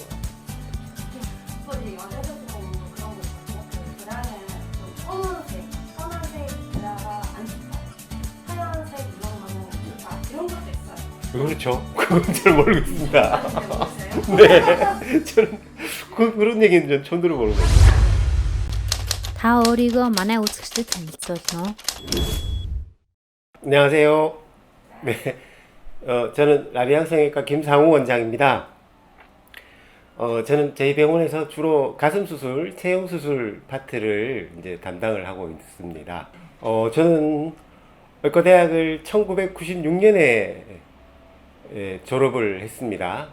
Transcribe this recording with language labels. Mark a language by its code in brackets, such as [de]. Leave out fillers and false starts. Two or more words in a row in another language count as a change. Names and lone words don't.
[ko] 또 이제 여자들 보면 그런 거 있고 브라는 좀 검은색 브라가 안 좋다. 하얀색 이런 거는 좋다. 이런 것도 있어요. 그렇죠. 그건 잘 모르겠습니다. 모르겠어요? 네. 저는 그런 얘기는 전 처음 들어보는 거예요. [mn] Та өөрийгөө манай үзэгчдэд танилцуулна уу? [ko] 안녕하세요. 네. 저는 라비앙 성형외과 김상우 원장입니다. 저는 저희 병원에서 주로 가슴 수술, 체형 수술 파트를 이제 담당을 하고 있습니다. 저는 의과대학을 1996년에 졸업을 했습니다.